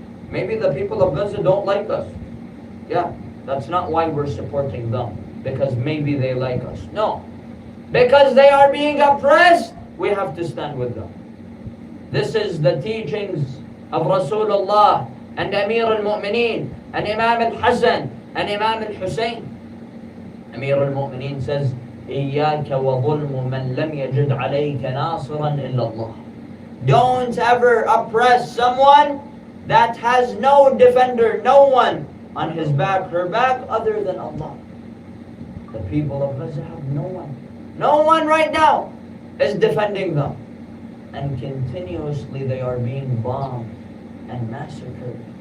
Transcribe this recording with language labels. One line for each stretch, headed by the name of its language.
English: Maybe the people of Gaza don't like us. Yeah, that's not why we're supporting them, because maybe they like us. No, because they are being oppressed, we have to stand with them. This is the teachings of Rasulullah and Amir al-Mu'mineen and Imam al-Hasan and Imam al-Hussein.
Arabic: Amir al-Mu'mineen says, إِيَّاكَ وَظُلْمُ مَنْ لَمْ يَجِدْ عَلَيْكَ نَاصِرًا إِلَّا اللَّهِ.
English: Don't ever oppress someone that has no defender, no one on his back, her back, other than Allah. The people of Gaza have no one. No one right now is defending them. And continuously they are being bombed and massacred.